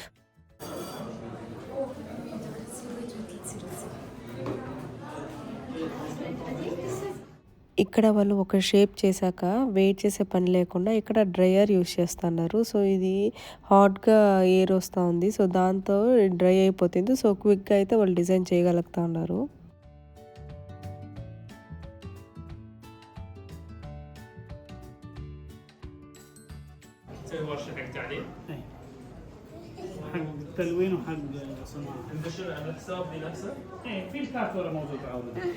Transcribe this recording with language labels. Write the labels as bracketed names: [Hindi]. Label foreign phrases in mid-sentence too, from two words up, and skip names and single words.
[Telugu] ఇక్కడ వాళ్ళు ఒక షేప్ చేశాక వెయిట్ చేసే పని లేకుండా ఇక్కడ [English] dryer use [Telugu] చేస్తున్నారు. సో ఇది హాట్గా ఎయిర్ వస్తూ ఉంది. సో దాంతో డ్రై అయిపోతుంది. సో క్విక్గా అయితే వాళ్ళు డిజైన్ చేయగలుగుతూ ఉన్నారు. [Arabic] حق التلوين وحق الصناعة. تنقشون على الحساب بنفسه؟ ايه في الكاتورة موجود عاوز.